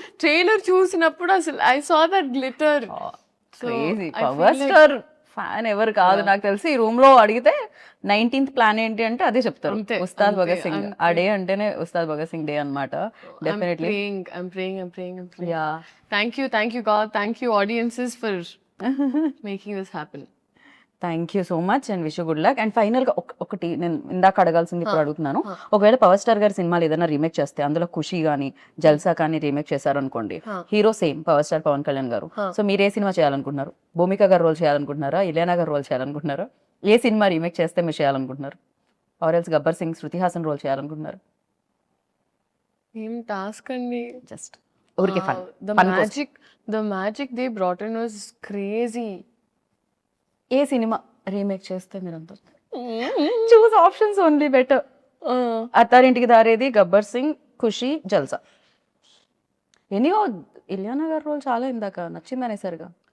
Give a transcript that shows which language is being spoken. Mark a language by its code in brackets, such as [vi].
[te] Trailer చూసినప్పుడు అసలు [en] I saw that glitter. [te] Crazy. Power star fan ఎవరు కాదు నాకు తెలిసి. ఈ రూమ్ లో అడిగితే 19th ప్లాన్ ఏంటి అంటే అదే చెప్తారు, ఉస్తాద్ భగత్ సింగ్. ఆ డే అంటేనే ఉస్తాద్ భగత్ సింగ్ డే అన్నమాట. Definitely. [en] I'm praying. Yeah. Thank you God. Thank you audiences for making this happen. Thank you so much and wish you good luck. [te] And final గా ఒకటి నేను ఇందాక అడగాల్సింది ఇప్పుడు అడుగుతున్నాను. ఒకవేళ పవర్ స్టార్ గారి సినిమాలు ఏదైనా రీమేక్ చేస్తే, అందులో ఖుషి కానీ జల్సా కానీ రీమేక్ చేశారు అనుకోండి, hero same power star Pawan Kalyan గారు. సో మీరు ఏ సినిమా చేయాలనుకుంటున్నారు? భూమిక గారు రోల్ చేయాలనుకుంటున్నారా? ఇలియానా గారు రోల్ చేయాలనుకుంటున్నారా? ఏ సినిమా రీమేక్ చేస్తే మీరు చేయాలనుకుంటున్నారు? Or else Gabbar Singh, Shruti Haasan role చేయాలనుకుంటున్నారు? ఏం టాస్క్ అండి. జస్ట్ ఊరికే fun. [en] The magic they brought in was crazy. [te] ఏ cinema remake చేస్తే మీరు అంత చూస్ options only better. Attarintiki Daredi, Gabbar Singh, ఖుషి, జల్సా. ఎనీవో ఇలియానా గారి రోల్ చాలా ఇందాక నచ్చింది అనేసరిగా.